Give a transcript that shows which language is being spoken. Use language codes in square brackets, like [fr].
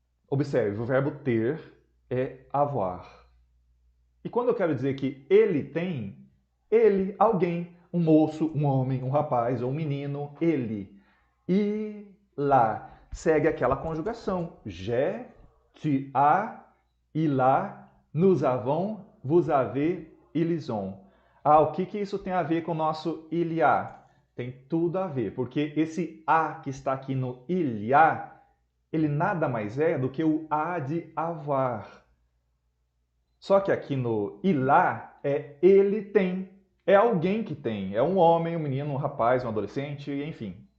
[pt] Observe, o verbo ter é avoir. E quando eu quero dizer que ele tem, ele, alguém, um moço, um homem, um rapaz ou um menino, ele. [fr] Il a. [pt] Segue aquela conjugação. [fr] J'ai, tu as, il a, nous avons, vous avez, ils ont. [pt] O que isso tem a ver com o nosso il y a? Tem tudo a ver, porque esse a que está aqui no il y a, ele nada mais é do que o a de avoir. Só que aqui no il a é ele tem, é alguém que tem, é um homem, um menino, um rapaz, um adolescente, enfim.